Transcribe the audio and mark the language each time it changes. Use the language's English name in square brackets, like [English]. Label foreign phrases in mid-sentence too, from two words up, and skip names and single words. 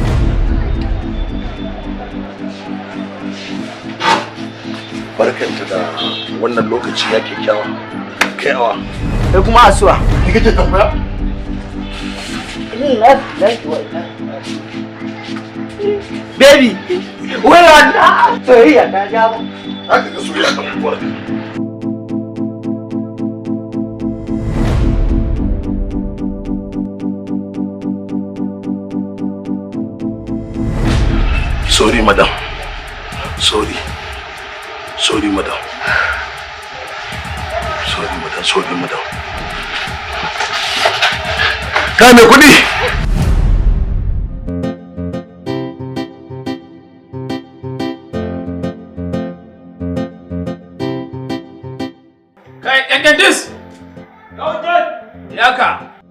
[Hausa] Barkanta da wannan lokaci ya kyakkyawa. Kaiwa. Kai kuma asuwa. Ni kake tambaya? Baby, wai wannan soyayya ta jawo. Haka ga soyayya ta mutuwa. [English] Sorry, madam. Sorry. Sorry, madam. Sorry, madam. Sorry, madam. [Hausa] Kai mai kuɗi! Kai, ƙanƙantis! Yaka!